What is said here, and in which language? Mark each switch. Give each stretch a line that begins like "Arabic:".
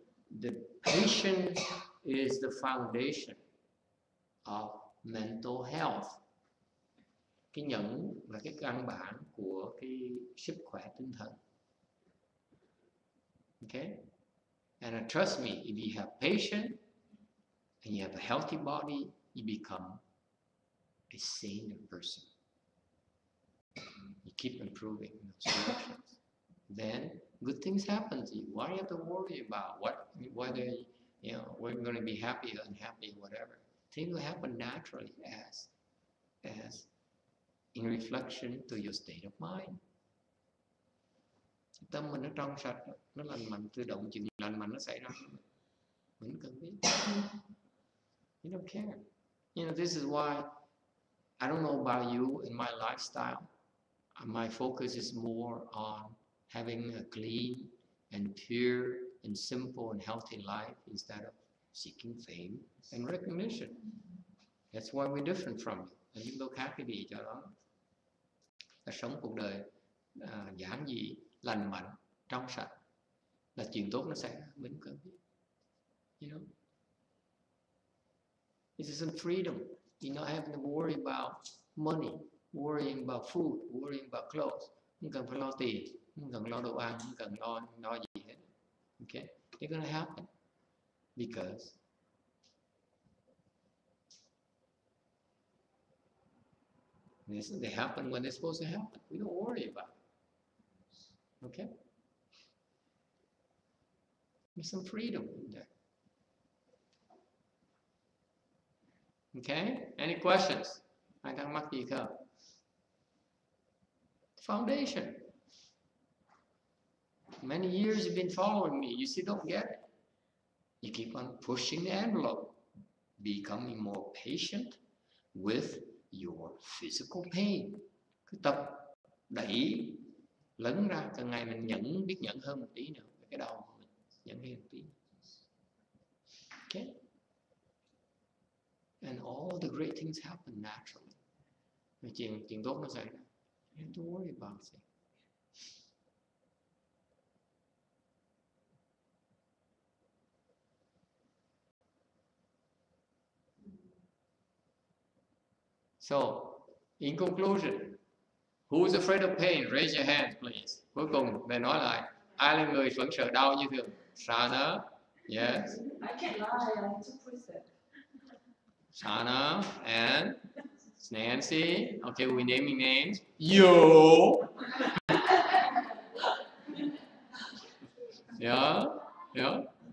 English: The patience is the foundation of mental health.
Vietnamese: Cái nhẫn là cái căn bản của cái sức khỏe tinh thần.
English: Okay? And trust me, if you have patience and you have a healthy body, you become a saner person. You keep improving in those directions. Then good things happen to you. Why do you have to worry about whether we're going to be happy or unhappy, whatever? Things will happen naturally as in reflection to your state of mind.
Vietnamese: Tâm mình nó trong sạch, nó lành mạnh, tự động chuyện lành mạnh nó xảy ra. Mình cần biết.
English: You don't care. You know, this is why I don't know about you in my lifestyle. My focus is more on having a clean and pure and simple and healthy life instead of seeking fame and recognition. That's why we're different from you.
Vietnamese: And chúng tôi khác cái gì cho đó. Là sống cuộc đời giản dị, lành mạnh, trong sạch. Là chuyện tốt nó xảy ra, mình cần biết.
English: You know? This is some freedom. You're not having to worry about money, worrying about food, worrying about clothes.
Vietnamese: Không cần phải lo tiền, không cần lo đồ ăn, không cần lo gì hết.
English: Okay? They're going to happen because they happen when they're supposed to happen. We don't worry about it. Okay? There's some freedom in there. Okay? Any questions?
Vietnamese: Ai thắc mắc gì không?
English: Foundation. Many years you've been following me. You still don't get it. You keep on pushing the envelope, becoming more patient with your physical pain.
Vietnamese: Cứ tập đẩy lấn ra, càng ngày mình biết nhẫn hơn một tí nữa. Cái đầu mình nhẫn hơn một tí. Okay?
English: And all the great things happen naturally.
Vietnamese: Chuyện tốt nó xảy ra.
English: You don't worry about it. So, in conclusion, who is afraid of pain? Raise your hand, please.
Vietnamese: Cuối cùng, về nói lại, ai là người vẫn sợ đau như thường?
English: Sana, yes. I can't lie, I took precept. Sana and Nancy. Okay, we're naming names. Yo. Yeah, yeah.